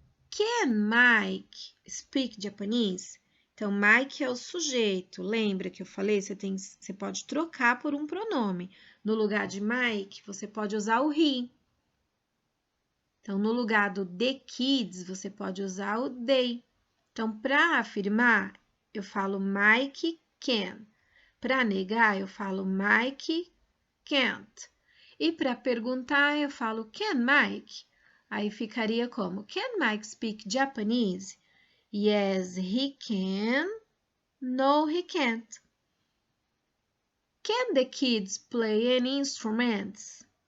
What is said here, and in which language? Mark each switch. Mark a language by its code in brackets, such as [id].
[en] Can Mike speak Japanese? [pt] Então, Mike é o sujeito. Lembra que eu falei? Você pode trocar por um pronome. No lugar de Mike, você pode usar o he. Então, no lugar do the kids, você pode usar o they. Então, para afirmar, eu falo Mike can. Para negar, eu falo Mike can't. E para perguntar, eu falo can Mike? Aí ficaria como? [en] Can Mike speak Japanese? Yes, he can. No, he can't. Can the kids play any instruments?